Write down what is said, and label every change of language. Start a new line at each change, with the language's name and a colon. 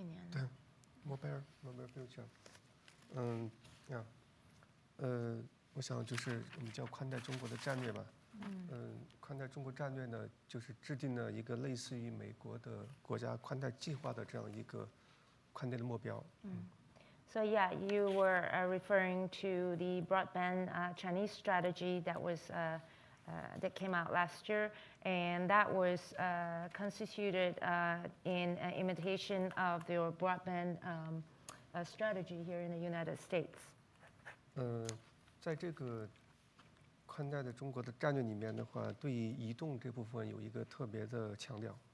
Chinese: 对 ，
English: mobile future，
Chinese: 我想就是我们叫宽带中国的战略吧。宽带中国战略呢，就是制定了一个类似于美国的国家宽带计划的这样一个宽带的目标。
English: So yeah, you were referring to the broadband Chinese strategy that was that came out last year, and that was constituted in imitation of your broadband strategy here in the United States.
Chinese: 在这个宽带的中国的战略里面的话，对于移动这部分有一个特别的强调。